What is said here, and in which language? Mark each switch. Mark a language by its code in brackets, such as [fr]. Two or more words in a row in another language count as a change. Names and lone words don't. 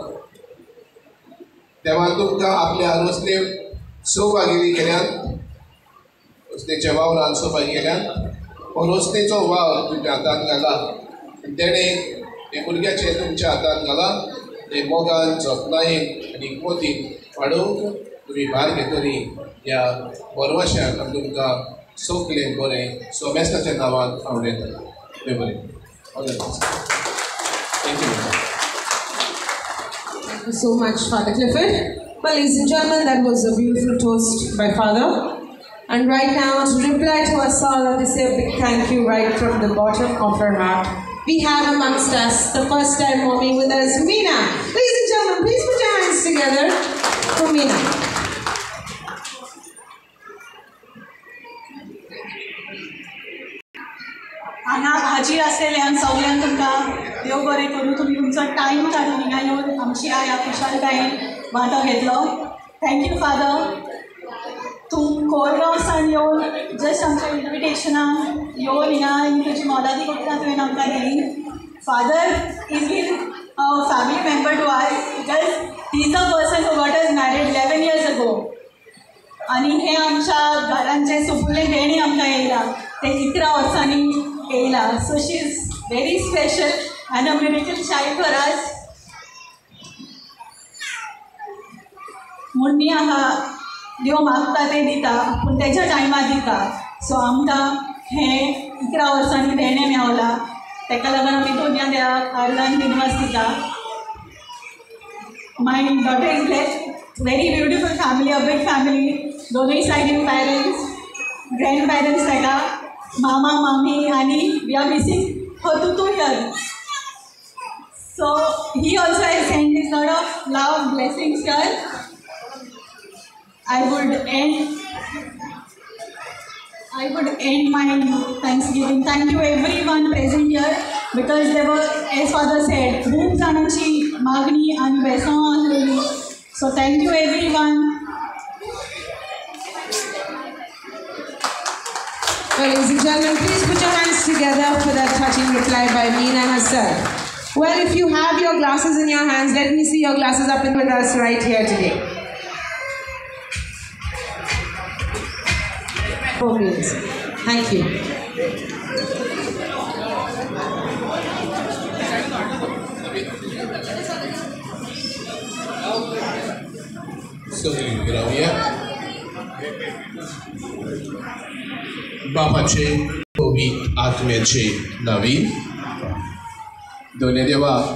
[kok] देवान तुमकां आपल्या रोसले सौभागी केल्यात रोसनेच्या वावरान सौभागी केल्यात हो रोसनेचो वाव तुमच्या हातांत घाला आनी तेणें हे भुरग्याचे तुमच्या हातांत घाला ते मोगान जतनायेन आनी मोतीन वाडोवंक तुमी भार घेतली ह्या बरवशाक आमी तुमकां सगळें बरें सोमेस्ताच्या नांवान हांव उलयतां देव बरें थँक्यू [en] Thank you so much, Father Clifford. Well, ladies and gentlemen, that was a beautiful toast by Father. And right now, to reply to us all, and to say a big thank you right from the bottom of our heart, we have amongst us the first time warming with us, Meena. Ladies and gentlemen, please put your hands together for Meena. [kok] हांगा हाजीर आसलेल्यांक सगळ्यांक तुमकां देव बरें करूं तुमी तुमचो टायम काडून हिंगा येवन आमची ह्या खुशालकायेन वांटो घेतलो थँक्यू फादर तूं कोरगांवसान येवन जस्ट आमच्या इन्विटेशनाक येवन हिंगा तुजी मोलादी कोत्रा तुवें आमकां दिली [en] Father has been a family member to us because he is the person who got us married 11 years ago [kok] आनी हे आमच्या घरान जे सुपुल्लें देणी आमकां येयला ते 11 वर्सांनी येयला [en] so she is very special and a miracle child for us [kok] म्हूण मी हांगा देव मागता ते दिता पूण तेच्या टायमार दिता सो आमकां हें 11 वर्सांनी देणें मेवला तेका लागून आमी दोनया देवाक आर्गान दिनवास दिता [en] my daughter is blessed very beautiful family a big family [kok] दोनूय सायडीन [en] parents grand parents [kok] तेका मामा मामी आनी [en] we are missing her to here so he also has send this lot of love blessings here I would end my Thanksgiving. Thank you everyone present here because there were, as Father said, [kok] खूप जाणांची मागणी आणि बेसांव आसलेली. [en] So thank you everyone. Well, ladies and gentlemen, please put your hands together for that touching reply by Meena herself. Well, if you have your glasses in your hands, let me see your glasses up and with us right here today. Oh, please. Thank you. [kok] बापाचे पवित्र आत्म्याचे नावी दोन्ही देवा